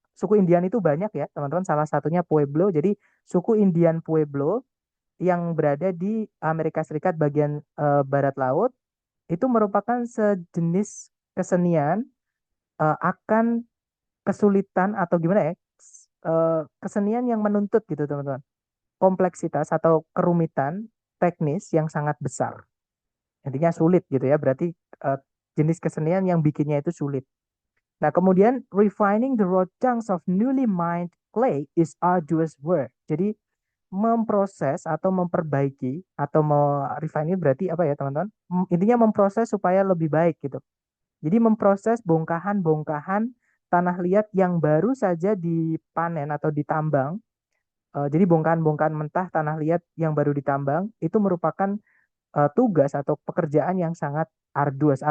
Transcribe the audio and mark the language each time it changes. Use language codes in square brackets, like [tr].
[id] Suku Indian itu banyak ya, teman-teman. Salah satunya Pueblo. Jadi suku Indian Pueblo yang berada di Amerika Serikat bagian barat laut itu merupakan sejenis kesenian akan kesulitan atau gimana ya? Kesenian yang menuntut gitu, teman-teman. Kompleksitas atau kerumitan teknis yang sangat besar. Intinya sulit gitu ya. Berarti eh, jenis kesenian yang bikinnya itu sulit. Nah, kemudian [en] refining the raw chunks of newly mined clay is arduous work. [id] Jadi memproses atau memperbaiki atau refine ini berarti apa ya, teman-teman? Intinya memproses supaya lebih baik gitu. Jadi memproses bongkahan-bongkahan tanah liat yang baru saja dipanen atau ditambang. Jadi bongkahan-bongkahan mentah tanah liat yang baru ditambang itu merupakan tugas atau pekerjaan yang sangat arduous.